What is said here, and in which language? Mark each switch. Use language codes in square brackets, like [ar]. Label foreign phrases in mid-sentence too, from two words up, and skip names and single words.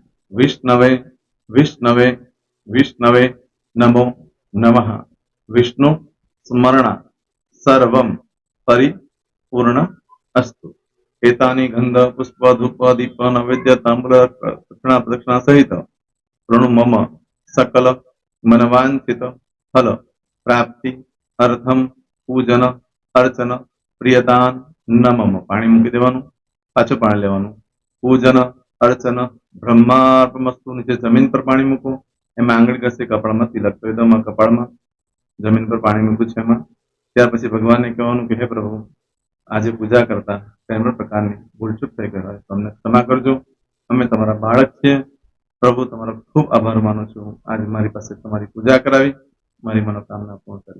[sa] विष्णवे विष्णवे विष्णवे नमो नमः विष्णु स्मरणा सर्वम परिपूर्ण अस्तु. एतानी गंध पुष्प धूप दीप नैवेद्य तांबूल दक्षिणा प्रदक्षिणा सहित प्रणु मम सकल मनवांचित फल प्राप्ति अर्थम पूजन अर्चन प्रियदान नमम. [gu] પાણી મૂકી દેવાનું, પાછું પાણી લેવાનું. [sa] पूजन अर्चन ब्रह्मार्पणमस्तु. [gu] નીચે જમીન પર પાણી મૂકો, એમાં આંગળી ઘસી કપાળમાં તિલક કરી દો. કપાળમાં જમીન પર પાણી મૂક્યું છે એમાં. ત્યાર પછી ભગવાનને કહેવાનું કે હે પ્રભુ, આજે પૂજા કરતા કોઈ પણ પ્રકારની ભૂલચૂક થઈ ગઈ હોય તો અમને ક્ષમા કરજો. અમે તમારા બાળક છીએ. પ્રભુ તમારો ખૂબ આભાર માનું છું, આજે મારી પાસે તમારી પૂજા કરાવી મારી મનોકામના પૂર્ણ કરી.